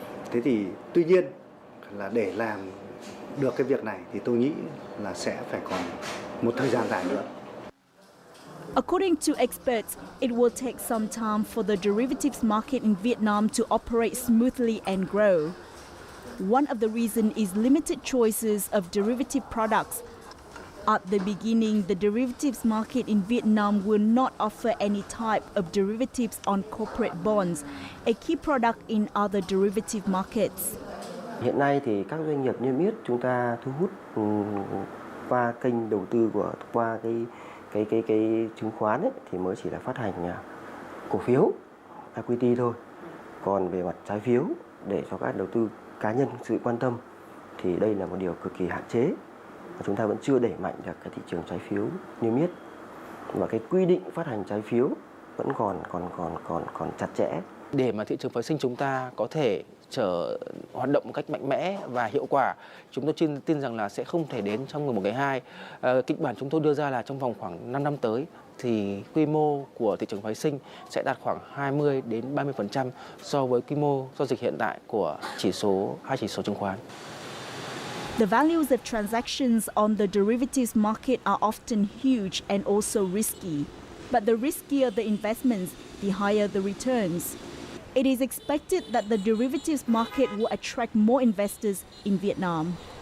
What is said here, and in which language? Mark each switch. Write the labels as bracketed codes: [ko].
[vi] Thế thì tuy nhiên là để làm được cái việc này thì tôi nghĩ là sẽ phải còn một thời gian dài nữa. [en] According to experts, it will take some time for the derivatives market in Vietnam to operate smoothly and grow. One of the reasons is limited choices of derivative products. At the beginning, the derivatives market in Vietnam will not offer any type of derivatives on corporate bonds, a key product in other derivative markets. [vi] Hiện nay thì các doanh nghiệp niêm yết chúng ta thu hút qua kênh đầu tư qua cái chứng khoán ấy, thì mới chỉ là phát hành cổ phiếu, equity thôi. Còn về mặt trái phiếu để cho các đầu tư cá nhân sự quan tâm thì đây là một điều cực kỳ hạn chế. Chúng ta vẫn chưa đẩy mạnh được cái thị trường trái phiếu niêm yết, và cái quy định phát hành trái phiếu vẫn còn chặt chẽ. Để mà thị trường phái sinh chúng ta có thể hoạt động một cách mạnh mẽ và hiệu quả, chúng tôi tin rằng là sẽ không thể đến trong một ngày hai. Kịch bản chúng tôi đưa ra là trong vòng khoảng 5 năm tới thì quy mô của thị trường phái sinh sẽ đạt khoảng 20 đến 30% so với quy mô giao dịch hiện tại của hai chỉ số chứng khoán. [en] The values of transactions on the derivatives market are often huge and also risky. But the riskier the investments, the higher the returns. It is expected that the derivatives market will attract more investors in Vietnam.